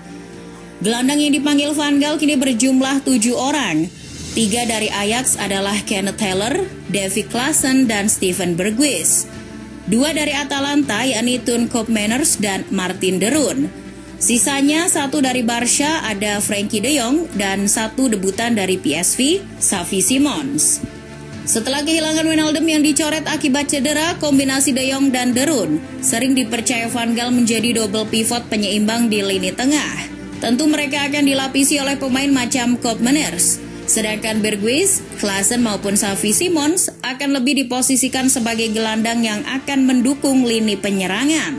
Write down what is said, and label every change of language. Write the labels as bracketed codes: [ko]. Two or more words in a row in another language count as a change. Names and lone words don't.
[id] Gelandang yang dipanggil Van Gaal kini berjumlah 7 orang. 3 dari Ajax adalah Kenneth Taylor, Davy Klaassen, dan Steven Berghuis. 2 dari Atalanta yakni Toon Koopmeiners dan Martin de Roon. Sisanya 1 dari Barca ada Frenkie de Jong dan 1 debutan dari PSV, Xavi Simons. Setelah kehilangan Wijnaldum yang dicoret akibat cedera, kombinasi de Jong dan de Roon sering dipercaya Van Gaal menjadi [en] double pivot [id] penyeimbang di lini tengah. Tentu mereka akan dilapisi oleh pemain macam Koopmeiners. Sedangkan Berghuis, Klaassen maupun Xavi Simons akan lebih diposisikan sebagai gelandang yang akan mendukung lini penyerangan.